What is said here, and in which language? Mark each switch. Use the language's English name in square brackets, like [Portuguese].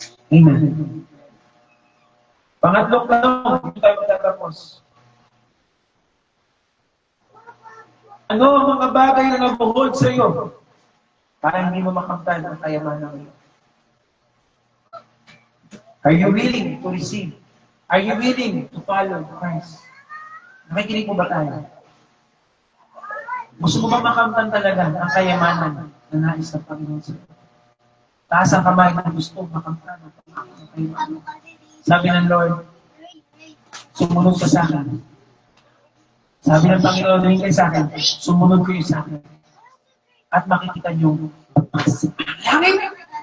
[Filipino] Amen. Pangatlong tanong, hindi tayo matatapos. Ano ang mga bagay na nabuhod sa iyo para hindi mo makamtan ang kayamanan mo? [English] Are you willing to receive? Are you willing to follow Christ? [Filipino] Nakikinig mo ba tayo? Gusto mo ba makamtan talaga ang kayamanan na nais ng Panginoon sa iyo? Taas ang kamay na gusto makamtan ang kayamanan. Sabi ng Lord, sumunod ka sa akin. Sabi ng Panginoon, rin kayo sa akin, sumunod kayo sa akin. At makikita niyo, bukas ang langit.